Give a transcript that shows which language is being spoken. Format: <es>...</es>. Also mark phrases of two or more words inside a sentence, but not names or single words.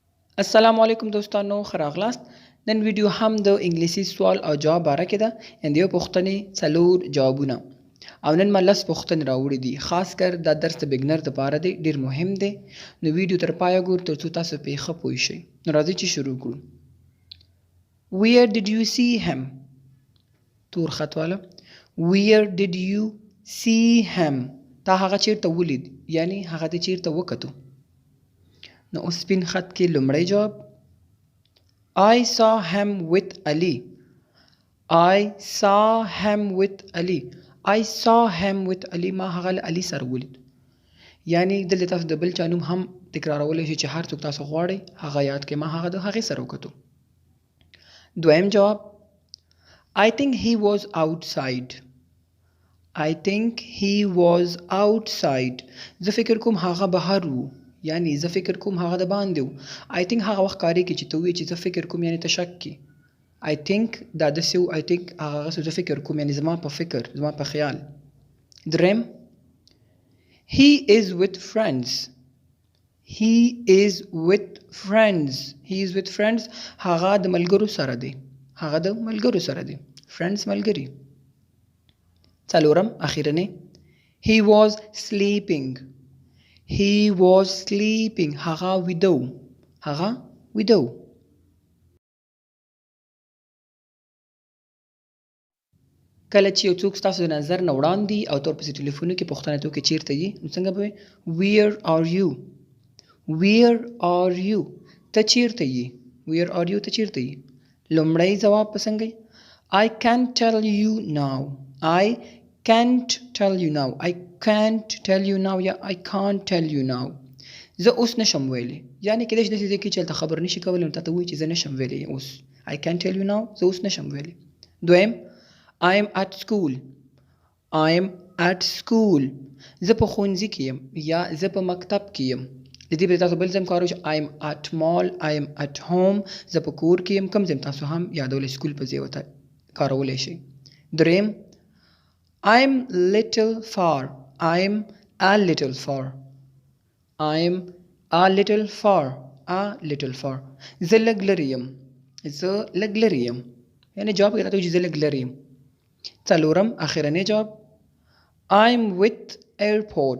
<ps>السلام علیکم دوستانو ښه راغلاست. نن ویډیو هم د انګلیسي سوال او جواب باره کې ده. د یو پوښتنې څلور جوابونه او نن ما لس پوښتنې راوړي دي. خاص کر دا درس د بګنر دپاره دی، ډېر مهم دی. نو ویډیو تر پایه ګورئ تر څو تاسو پرې ښه پوه شئ. نو راځئ چې شروع کړو.</ps> <en>Where did you see him؟</en> <ps>تور خط والا.</ps> <en>Where did you see him؟</en> <ps>تا هغه چیرته ولید، یعنی هغه ته چیرته وکتو. نو اوس سپین خط کې لومړی جواب</ps> <en>I saw him with Ali. I saw him with Ali. I saw him with Ali.</en> <ps>ما هغه له علي سره ولید. یعنی دلته تاسو د بل چا نوم هم تکرارولی شئ چې هر څوک تاسو غواړئ هغه یاد کړئ. ما هغه د هغې سره وکتو. دویم جواب</ps> <en>I think he was outside. I think he was outside.</en> <ps>زه فکر کوم هغه بهر و، یعنی زه فکر کوم هغه د باندې و.</ps> <en>I think</en> <ps>هغه وخت کاري کې چې ته وایې چې زه فکر کوم، یعنی ته شک کې.</ps> <en>I think</en> <ps>دا داسې و.</ps> <en>I think</en> <ps>هغه زه فکر کوم، یعنی زما په فکر، زما په خیال.</ps> <en>دریم He is with friends. He is with friends. He is with friends.</en> <ps>هغه د ملګرو سره دی. هغه د ملګرو سره دی.</ps> <en>Friends ملګري.</en> <ps>څلورم اخیرنی</ps> <en>He was sleeping. He was sleeping.</en> <ps>هغه ویده و. هغه ویده و. کله چې یو څوک ستاسو د نظر نه وړاندې او تور پسې ټلیفونو کې پوښتنه تو کې چیرته یې، نو څنګه به</ps> <en>Where are you؟ Where are you؟</en> <ps>ته چیرته یې؟</ps> <en>Where are you؟</en> <ps>ته چیرته یې؟ لومړی ځواب په څنګه یې</ps> <en>I can't tell you now. I can't tell you now. I can't tell you now یا I can't tell you now.</en> <ps>زه اوس نشم ویلی، یعنی کېدای شي داسې ځای کې چې هلته خبر نشي کولی نو تا ته وایي چې زه نشم ویلی اوس.</ps> <en>I can't tell you now.</en> <ps>زه اوس نشم ویلی. دویم</ps> <en>I am at school. I am at school.</en> <ps>زه په ښوونځي کې یم یا زه په مکتب کې یم. د دې پرې تاسو بل ځای هم کاروئ چې</ps> <en>I am at mall. I am at home.</en> <ps>زه په کور کې یم. کوم ځای تاسو هم یادولی سکول په ځای ورته کارولی شئ.</ps> <en>دریم I am little far. I am a little far. I am a little far. A little far.</en> <ps>زه لږ لرې یم. زه لږ لرې یم. یعنی جواب کې راته وایي چې زه لږ لرې یم. څلورم اخرنی جواب</ps> <en>I'm with airport.</en>